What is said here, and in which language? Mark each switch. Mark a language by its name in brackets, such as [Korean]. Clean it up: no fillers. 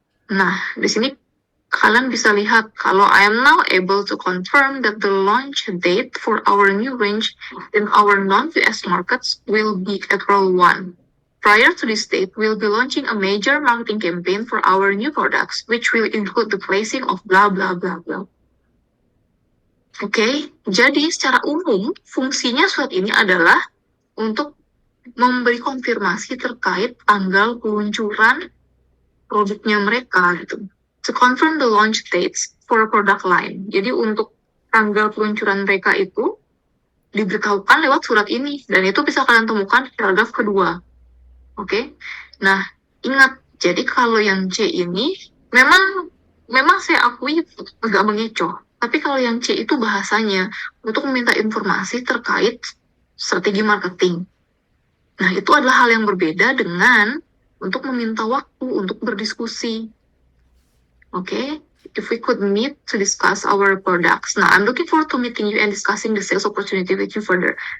[Indonesian] Nah, di sini kalian bisa lihat kalau [English] I am now able to confirm that the launch date for our new range in our non-US markets will be April 1. Prior to this date, we'll be launching a major marketing campaign for our new products, which will include the placing of blah blah blah blah. [Indonesian] Oke, jadi secara umum fungsinya surat ini adalah untuk memberi konfirmasi terkait tanggal peluncuran produknya mereka gitu. [English] To confirm the launch dates for a product line. [Indonesian] Jadi untuk tanggal peluncuran mereka itu diberitahukan lewat surat ini, dan itu bisa kalian temukan di paragraf kedua. Oke. Nah, ingat, jadi kalau yang C ini memang saya akui agak mengecoh. Tapi kalau yang C itu bahasanya untuk meminta informasi terkait strategi marketing. Nah, itu adalah hal yang berbeda dengan untuk meminta waktu untuk berdiskusi. [English] Oke, if we could meet to discuss our products. Nah, I'm looking forward to meeting you and discussing the sales opportunity with you further.